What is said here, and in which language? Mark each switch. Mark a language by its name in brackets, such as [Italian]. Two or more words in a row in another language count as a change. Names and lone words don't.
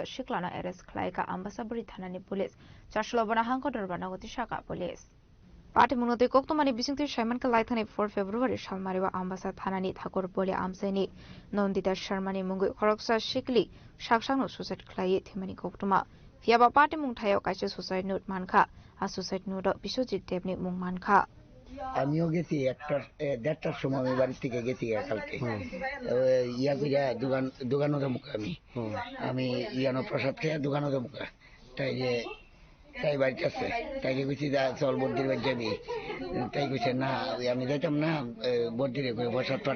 [Kok Borok] shiklana arrest khlaika ambasa buri thanani police charslobana hangko dorbana goti shaka [English] police Party [Kok Borok] mungote koktomani bisingti Shaiman ka laithani 4 February shalmariwa ambasa thanani thakor pole amseni nondita sharmani mungoi khoroksa shikli shaksang no suicide khlai thimani koktoma fiaba party mung thayo kaise [English] suicide note [Kok Borok] mankha a [English] suicide note [Kok Borok] Bishojit Devni mung mankha [Bangla] আমিও গেছি 1:30টার সময় আমি বাড়ি থেকে গেছি কালকে ইয়া কইরা দোকানের মুখে আমি ইয়ানো প্রসাদ খেয়ে দোকানের মুখে তাই বাড়িতে আছে তাই কইছি যা চল বদ্দির বাড়ি যাবি তাই কইছে না আমি যাইতাম না বদ্দিরে করে প্রসাদ পাঠাই